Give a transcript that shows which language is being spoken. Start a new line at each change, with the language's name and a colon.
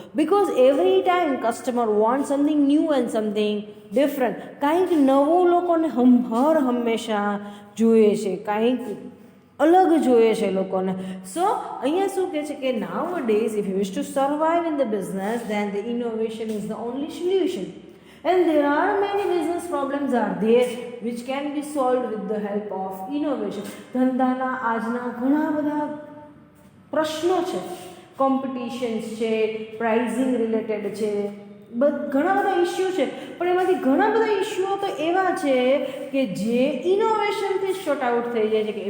English: Because every time customer want something new and something different.
Gujarati: કાંઈક નવું લોકોને હંમેશા જોઈએ છે, કાંઈક અલગ જોઈએ છે લોકોને. સો અહીંયા શું કહે છે કે
English: Nowadays if you wish to survive in the business then the innovation is the only solution. And there are many business problems are there which can be solved with the help of innovation.
Gujarati: ધંધાના આજના ઘણા બધા પ્રશ્નો છે, competitions છે, pricing related છે, ઘણા બધા issue છે, પણ એમાંથી ઘણા બધા ઇસ્યુઓ તો એવા છે કે જે ઇનોવેશનથી શોર્ટ આઉટ થઈ જાય છે.